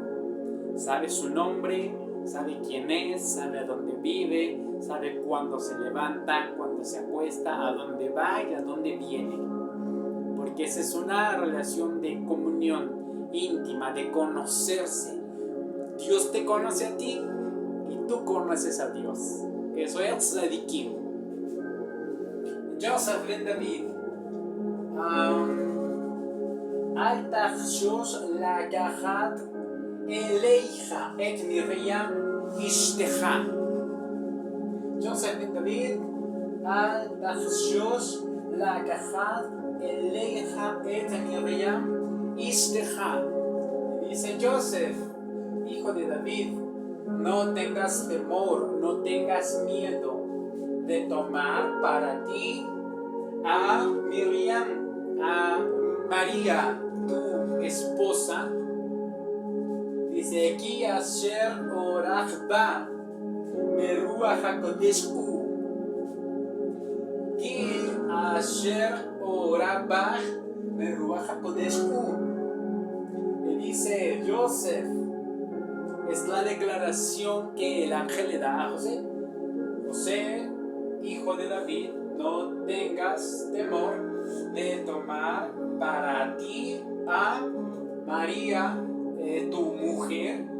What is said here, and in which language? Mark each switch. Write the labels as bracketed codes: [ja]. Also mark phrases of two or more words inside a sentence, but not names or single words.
[es] Sabe su nombre, sabe quién es, sabe a dónde vive, sabe cuándo se levanta, cuándo se acuesta, a dónde va y a dónde viene. Porque esa es una relación de comunión íntima, de conocerse. Dios te conoce a ti y tú conoces a Dios. Eso es tzadikim. Yosef ben David. [he] אל תחשוש לקחת אליך את מרים אשתך. Yosef ben David, אל תחשוש לקחת אליך את מרים אשתך. [es] Dice Joseph, hijo de David, no tengas temor, no tengas miedo de tomar para ti a Miriam, a María, tu esposa. Dice aquí, [he] אשר אורח בה מרוח הקודש הוא. כי אשר אורח בה מרוח הקודש הוא. [es] Le dice Joseph, es la declaración que el ángel le da a José. José, hijo de David, no tengas temor de tomar para ti a María, tu mujer,